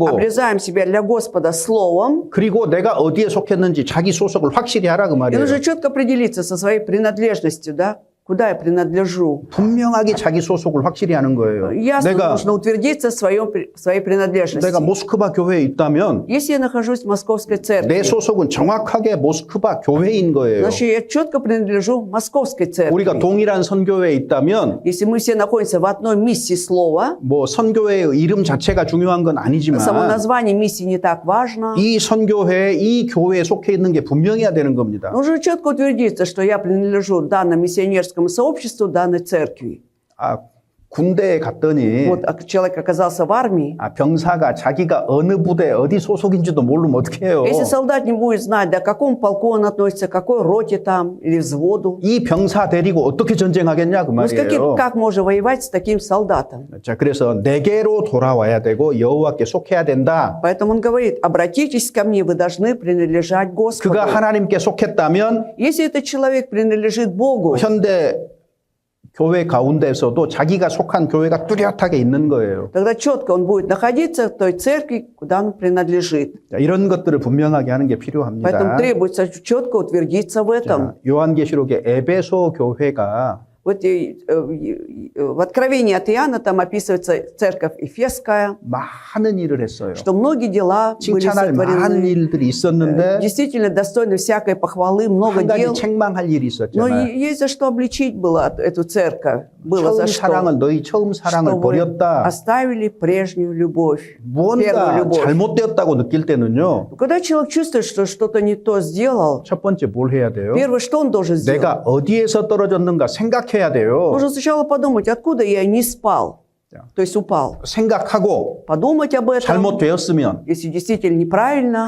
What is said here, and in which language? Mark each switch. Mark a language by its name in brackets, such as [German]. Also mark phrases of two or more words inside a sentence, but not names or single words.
[Russian] обрезаем себя для Господа словом, [Korean] 그리고 내가 어디에 속했는지 자기 소속을 확실히 하라 그 [Russian] и [Korean] 말이에요. [Russian] нужно четко определиться со своей принадлежностью, да? Куда я принадлежу. [Korean] 분명하게 자기 소속을 확실히 하는 거예요. [Russian] Ясно [Korean] 내가 [Russian] нужно утвердиться в своей принадлежности. [Korean] 내가 모스크바 교회에 있다면 [Russian] Если я нахожусь в Московской [Korean] 내 [Russian] церкви, [Korean] 소속은 정확하게 모스크바 교회인 거예요. [Russian] значит, я четко принадлежу Московской [Korean] 우리가 [Russian] церкви. [Korean] 동일한 선교회에 있다면 [Russian] Если мы все находимся в одной миссии слова, [Korean] 뭐 선교회의 이름 자체가 중요한 건 [Russian] само [Korean] 아니지만 [Russian] название миссии не так важно. [Korean] 이 선교회, 이 교회에 속해 있는 게 분명해야 되는 겁니다. [Russian] Нужно четко утвердиться, что я принадлежу данному миссионерскому сообществу, данной церкви. [Korean] 아, 군대에 갔더니 [Russian] Вот человек оказался в армии. [Korean] 병사가 자기가 어느 부대 어디 소속인지도 모르면 어떡해요. [Russian] Если солдат не будет знать, да, к какому полку он относится, к какой роте там или взводу, [Korean] 이 병사 데리고 어떻게 전쟁하겠냐 그 [Russian] ну, [Korean] 말이에요. [Russian] как можно воевать с таким солдатом? [Korean] 자, 그래서 내게로 돌아와야 되고 여호와께 속해야 된다. [Russian] Поэтому он говорит, обратитесь ко мне, вы должны принадлежать Господу. [Korean] 그가 하나님께 속했다면 [Russian] Если этот человек принадлежит Богу, [Korean] 현대 교회 가운데서도 자기가 속한 교회가 뚜렷하게 있는 거예요. [Russian] тогда четко он будет находиться в той церкви, куда он принадлежит. [Korean] 자, 이런 것들을 분명하게 하는 게 [Russian] Поэтому [Korean] 필요합니다. [Russian] требуется четко утвердиться в этом. [Korean] 자, 요한계시록의 에베소 교회가 [Russian] Вот в Откровении от Иоанна там описывается церковь Ефесская, [Korean] 많은 일을 했어요. [Russian] что многие дела были [Korean] 칭찬할 많은 [Russian] сотворены. [Korean] 일들이 있었는데 [Russian] Действительно достойны всякой похвалы, много [Korean] 한 가지 [Russian] дел. [Korean] 책망할 일이 [Russian] Но [Korean] 있었잖아요. [Russian] есть за что обличить было эту церковь. Было за [Korean] 처음 사랑을 [Russian] что. [Korean] 너희 처음 사랑을 [Russian] Что вы [Korean] 버렸다. [Russian] оставили прежнюю любовь. Первую [Korean] 뭔가 [Russian] любовь. [Korean] 잘못되었다고 느낄 때는요. [Russian] Когда человек чувствует, что что-то не то сделал, [Korean] 첫 번째 뭘 해야 돼요? [Russian] первое, что он должен сделать? [Korean] 내가 어디에서 떨어졌는가 생각해야 돼요. [Russian] Нужно сначала подумать, откуда я не спал, Да. то есть упал. [Korean] 생각하고 [Russian] Подумать об этом, [Korean] 잘못되었으면 [Russian] если действительно неправильно,